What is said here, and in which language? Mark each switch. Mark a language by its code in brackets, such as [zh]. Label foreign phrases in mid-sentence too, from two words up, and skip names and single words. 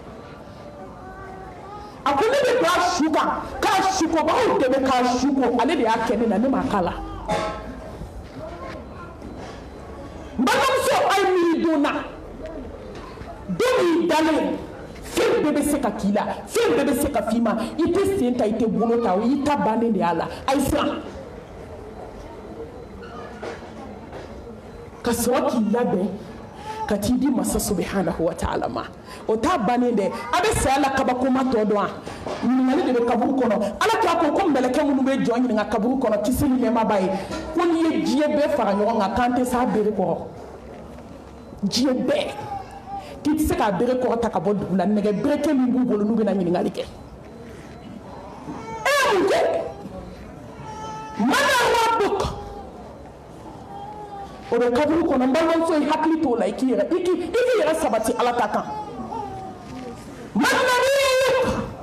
[bm] a ko ne bɛ don a su kan k'a sukobagaw dɛmɛ k'a suko ale de y'a kɛ ne na ne m'a k'a la n balimamuso a ye miiri don na don min dalen fɛn bɛɛ bɛ se ka k'i la fɛn bɛɛ bɛ se ka f'i ma i tɛ sen ta i tɛ bolo ta o y'i ta bannen de y'a la a ye siran ka sɔrɔ k'i labɛn ka t'i di masa [ar] سبحانه وتعالى [bm] ma o t'a bannen dɛ a bɛ saya la kabakoma tɔ dɔn wa ɲininkali de bɛ kaburu kɔnɔ ala k'a ko mɛlɛkɛ minnu bɛ jɔn ɲininka kaburu kɔnɔ kisi ni nɛɛma b'a ye ko n'i ye diɲɛ bɛɛ fara ɲɔgɔn kan k'an tɛ s'a bere kɔrɔ diɲɛ bɛɛ k'i tɛ se k'a bere kɔrɔ ta ka bɔ dugu la nɛgɛ bereke min b'u bolo n'u bɛna ɲininkali kɛ e ye mun kɛ [ar] من ربك [bm] o bɛ kaburu kɔnɔ n balimamuso i hakili t'o la i k'i yɛrɛ sabati ala ta kan [ar] من نبيك